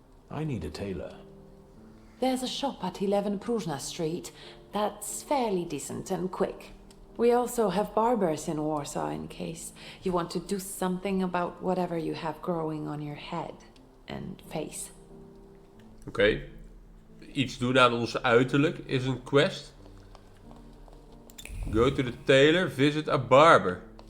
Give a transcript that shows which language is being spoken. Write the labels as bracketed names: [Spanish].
[English] I need a tailor. There's a shop at 11 Pruzhna Street that's fairly decent and quick. We also have barbers in Warsaw in case you want to do something about whatever you have growing on your head and face. [Dutch] Oké. Iets doen aan ons uiterlijk is een quest. [English] Go to the tailor, visit a barber.